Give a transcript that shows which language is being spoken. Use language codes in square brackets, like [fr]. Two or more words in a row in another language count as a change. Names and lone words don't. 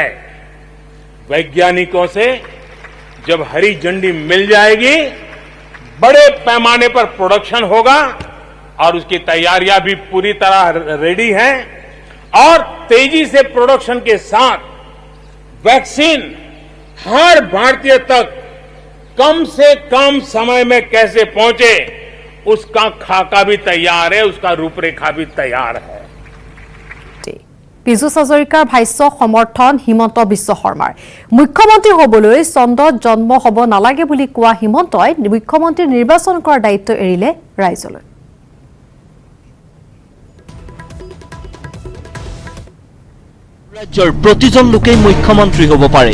[hi] वैज्ञानिकों से जब हरी झंडी मिल जाएगी, बड़े पैमाने पर प्रोडक्शन होगा और उसकी तैयारियां भी पूरी तरह रेडी हैं और तेजी से प्रोडक्शन के साथ वैक्सीन हर भारतीय तक कम से कम समय में कैसे पहुंचे उसका खाका भी तैयार है, उसका रूपरेखा भी तैयार है। [as] পীযুষ হাজৰিকাৰ ভাষ্য সমৰ্থন হিমন্ত বিশ্ব শৰ্মাৰ। মুখ্যমন্ত্ৰী হ'বলৈ চন্দ্ৰত জন্ম হ'ব নালাগে বুলি কোৱা হিমন্তই মুখ্যমন্ত্ৰী নিৰ্বাচন কৰাৰ দায়িত্ব এৰিলে ৰাইজলৈ। ৰাজ্যৰ প্ৰতিজন লোকেই মুখ্যমন্ত্ৰী হ'ব পাৰে।